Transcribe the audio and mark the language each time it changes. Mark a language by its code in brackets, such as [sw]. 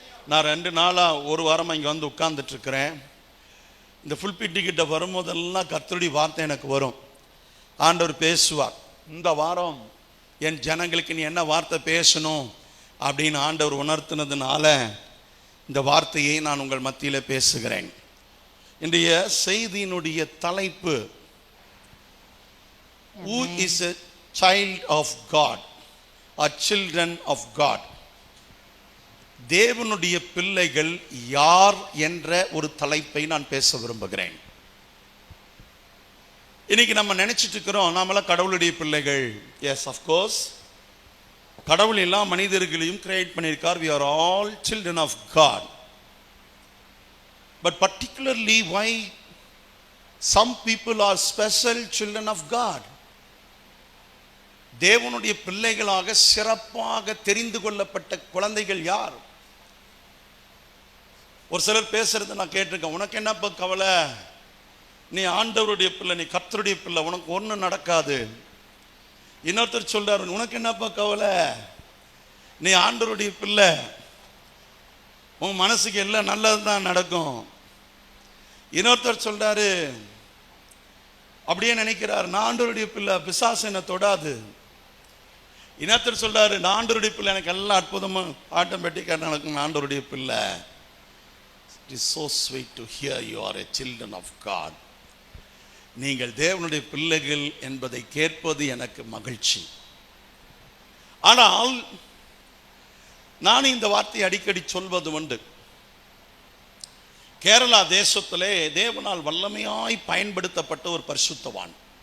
[ta] நான் 2 நாளா ஒரு வாரமா இங்க வந்து உட்கார்ந்துட்டு இருக்கிறேன். இந்த புல்பிட் கிட்ட வரும்போதெல்லாம் கர்த்தருடைய வார்த்தை எனக்கு வரும். ஆண்டவர் பேசுவார். இந்த வாரம் என் ஜனங்களுக்கு நீ என்ன வார்த்தை பேசணும் அப்படின்னு ஆண்டவர் உணர்த்தினதுனால இந்த வார்த்தையை நான் உங்கள் மத்தியில் பேசுகிறேன். இன்றைய செய்தியினுடைய தலைப்பு [en] Who is a child of God or children of God? [ta] தேவனுடைய பிள்ளைகள் யார் என்ற ஒரு தலைப்பை நான் பேச விரும்புகிறேன். இன்னைக்கு நம்ம நினைச்சிட்டு இருக்கிறோம் நாமெல்லாம் கடவுளுடைய பிள்ளைகள். [en] Yes, of course. [ta] கடவுள் எல்லா மனிதர்களையும் கிரியேட் பண்ணியிருக்கார். [en] we are all children of God. But particularly why some people are special children of God? [ta] தேவனுடைய பிள்ளைகளாக சிறப்பாக தெரிந்து கொள்ளப்பட்ட குழந்தைகள் யார்? ஒரு சிலர் பேசுறது நான் கேட்டிருக்கேன். உனக்கு என்னப்பா கவலை, நீ ஆண்டவருடைய பிள்ளை, நீ கர்த்தருடைய பிள்ளை, உனக்கு ஒன்றும் நடக்காது. இன்னொருத்தர் சொல்றாரு, உனக்கு என்னப்பா கவலை, நீ ஆண்டவருடைய பிள்ளை, உன் மனசுக்கு எல்லாம் நல்லது தான் நடக்கும். இன்னொருத்தர் சொல்றாரு, அப்படியே நினைக்கிறார், நான் ஆண்டவருடைய பிள்ளை, பிசாசு என்னை தொடாது. இன்னொருத்தர் சொல்றாரு, நான் ஆண்டவருடைய பிள்ளை, எனக்கு எல்லாம் அற்புதமும் ஆட்டோமேட்டிக்காக நடக்கும், ஆண்டவருடைய பிள்ளை. [en] It is so sweet to hear you are a children of God. [ta] நீங்கள் தேவனுடைய பிள்ளைகள் என்பதை கேட்பது எனக்கு மகிழ்ச்சி. ஆனால் நான் இந்த வார்த்தையை அடிக்கடி சொல்வது உண்டு. கேரளா தேசத்திலே தேவனால் வல்லமையாய் பயன்படுத்தப்பட்ட ஒரு பரிசுத்தவான்.